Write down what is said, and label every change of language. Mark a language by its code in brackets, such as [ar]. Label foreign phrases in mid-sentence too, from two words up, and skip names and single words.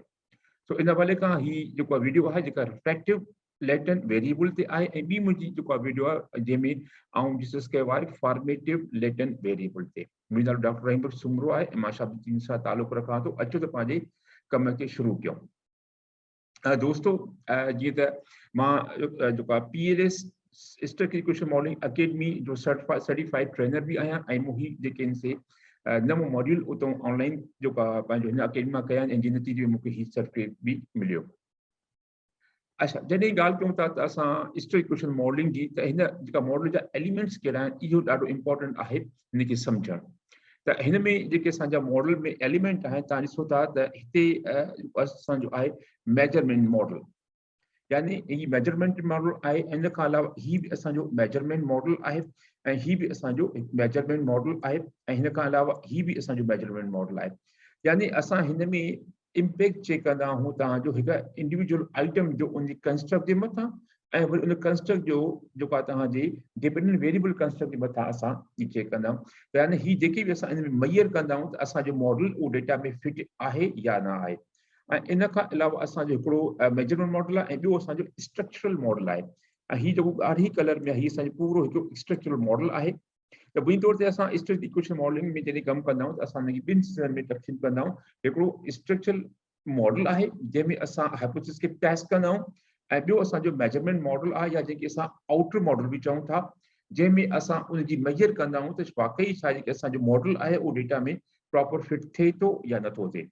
[sd] सो इन हवाले खां ही जेको वीडियो आहे जेका [en] reflective latent variable [sd] ते आहे, ऐं ॿी मुंहिंजी जेको वीडियो आहे जंहिंमें आउं डिस्कस कयो आहे [en] formative latent variable [sd] ते। मुंहिंजो नालो डॉक्टर रहीम बख्श सुमरो आहे ऐं मां शाबुद्दीन सां तालुक़ रखां थो। अचो त पंहिंजे कम खे शुरू कयूं। दोस्तो जीअं त मां जेको आहे [en] PLS structural equation modeling [sd] अकेडमी जो [en] certified trainer [sd] भी आहियां ऐं मूंखे जेके आहिनि से नवों मॉड्यूल उतां ऑनलाइन जेको आहे पंहिंजो हिन अकेडमी मां कया आहिनि ऐं जिन नतीजे में मूंखे हीउ सर्टिफिकेट बि मिलियो। अच्छा, जॾहिं ॻाल्हि कयूं था त असां [en] structural equation modeling [sd] जी, त हिन जेका मॉडल जा एलिमेंट्स कहिड़ा आहिनि इहो ॾाढो इंपॉर्टेंट आहे हिनखे सम्झणु। त हिन में जेके असांजा मॉडल में एलिमेंट आहिनि, तव्हां ॾिसो था त हिते असांजो आहे [en] measurement model, [sd] यानी ही [en] measurement model [sd] आहे। इन खां अलावा ही बि असांजो [en] measurement model [sd] आहे ऐं ही बि असांजो [en] measurement model [sd] आहे ऐं हिन खां अलावा ही बि असांजो [en] measurement model [sd] आहे। यानी असां हिन में [en] impact check [sd] कंदा आहियूं तव्हांजो हिकु [en] individual item [sd] जो उन कंस्ट्रक्ट जे मथां ऐं वरी उन कंस्ट्रक्ट जो जेको आहे तव्हांजे [en] dependent variable construct [sd] जे मथां असां चेक कंदा आहियूं। त यानी ही जेके बि असां इन में मैयर कंदा आहियूं त असांजो मॉडल उहो डेटा में फिट आहे या न आहे। ऐं इन खां अलावा असांजो हिकिड़ो [en] measurement model [sd] आहे ऐं ॿियो असांजो [en] structural model [sd] आहे। ऐं हीउ जेको ॻाढ़ी कलर में आहे हीउ असांजो पूरो हिकिड़ो [en] structural model [sd] आहे। त बुनियादी तौर ते असां [en] structural equation modeling [sd] में जॾहिं कमु कंदा आहियूं त असां हिनखे ॿिनि हिसनि में तक़सीम कंदा आहियूं। हिकिड़ो [en] structural model [sd] आहे जंहिंमें असां हाइपोथेसिस खे टेस्ट कंदा आहियूं ऐं ॿियो असांजो [en] measurement model [sd] आहे या जेके असां [en] outer model [sd] बि चऊं था, जंहिंमें असां उनजी मैयर कंदा आहियूं त वाकई छा जेके असांजो मॉडल आहे उहो डेटा में [en] proper fit [sd] थिए थो या नथो थिए।